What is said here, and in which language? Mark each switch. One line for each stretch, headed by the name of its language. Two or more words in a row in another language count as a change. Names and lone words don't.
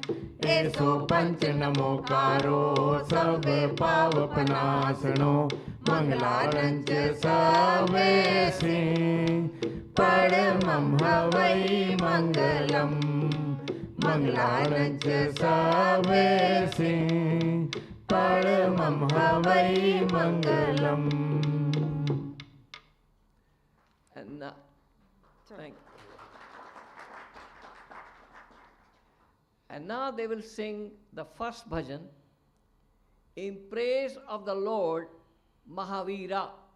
Prakrit languages: Eso Panch Namokaro Sabbe Pavapanasano Mangalaranch Savesi Padamam Havai Mangalam Mangalaranch Savesi Padamam Havai Mangalam.
English: And thank you. And now they will sing the first bhajan in praise of the Lord Mahavira.